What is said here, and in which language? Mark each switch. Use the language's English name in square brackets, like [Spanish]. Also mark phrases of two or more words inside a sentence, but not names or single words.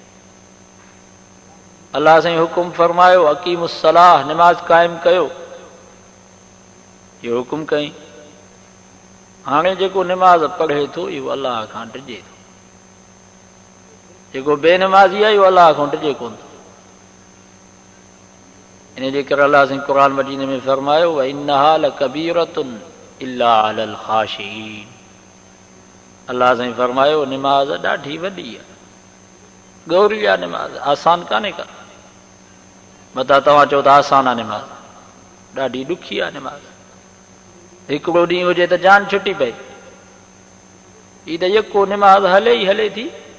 [Sindhi] अल्लाह साईं हुकुम फरमायो अकीमुस्सलाह, निमाज़ क़ाइमु कयो, इहो हुकुम कई। हाणे जेको निमाज़ पढ़े थो इहो अल्लाह खां डिॼे थो, जेको बेनिमाज़ी आहे इहो अल्लाह खां डिॼे कोन थो। इन जे करे अल्लाह साईं क़ुरान मजीद में फरमायो [Arabic] وإنها لكبيرة إلا على الخاشعين. [Sindhi] अल्लाह साईं फरमायो निमाज़ ॾाढी वॾी आहे, गौरी आहे निमाज़, आसान कान्हे का। मथां तव्हां चओ त आसान आहे निमाज़, ॾाढी ॾुखी आहे निमाज़। हिकिड़ो ॾींहुं हुजे त जान छुटी पए, हीअ त यको निमाज़ हले ई हले थी।